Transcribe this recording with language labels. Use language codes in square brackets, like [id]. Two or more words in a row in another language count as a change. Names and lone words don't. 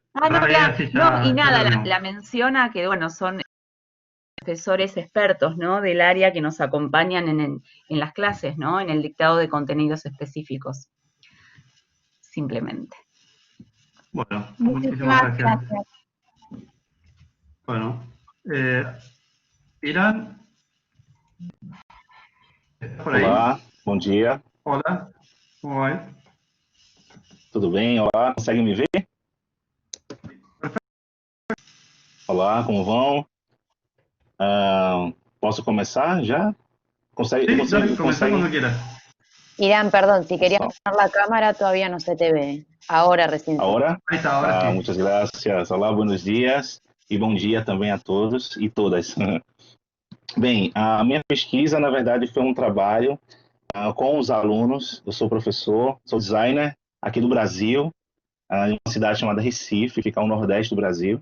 [es] Y nada, la menciona que, bueno, son profesores expertos, ¿no?, del área que nos acompañan en las clases, ¿no?, en el dictado de contenidos específicos. Simplemente. Bueno, muchísimas gracias. Bueno, Irán, ¿estás por ahí? [pt] Olá, bom dia. [es] Hola, ¿cómo va? [pt] Tudo bem? Olá, consegue me ver? Olá, como vão? Posso começar já? [es] Sí, dale, comenzá cuando quieras. Irán, perdón, si querías poner la cámara todavía no se te ve. Ahora recién. Ahora? Ahí está, ahora sí. [pt] Muitas graças. Olá, [es] buenos dias [pt] e bom dia também a todos e todas. Bem, a minha pesquisa, na verdade, foi um trabalho com os alunos. Eu sou professor, sou designer aqui do Brasil, em uma cidade chamada Recife, fica ao nordeste do Brasil.